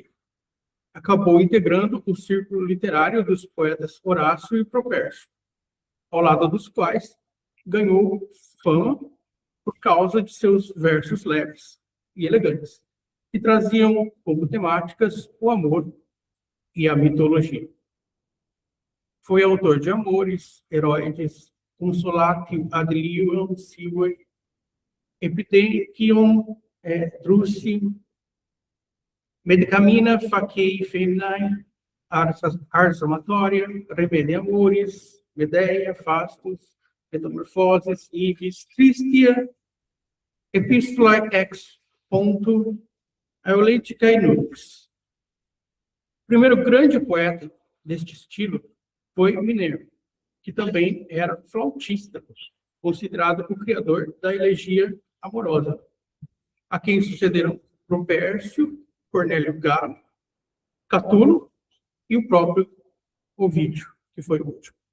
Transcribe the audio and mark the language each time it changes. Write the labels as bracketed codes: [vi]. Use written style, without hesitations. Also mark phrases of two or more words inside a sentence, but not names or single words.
[pt] Acabou integrando o círculo literário dos poetas Horácio e Propércio, ao lado dos quais ganhou fama por causa de seus versos leves e elegantes, que traziam como temáticas o amor e a mitologia. Foi autor de Amores, Heroides, Consolatio ad lium sive, Epitecheion Drusi, Medicamina Facei Feminae, Ars Amatoria, Rebellia Amoris, Medeia, Fastus, Metamorphoses, Ivis, Tristia, Epistolae ex ponto Aeoliticae Nux. O primeiro grande poeta deste estilo foi Minervo, que também era flautista, considerado o criador da elegia amorosa, a quem sucederam Propércio, Cornélio Galo, Catulo e o próprio Ovídio, que foi o último.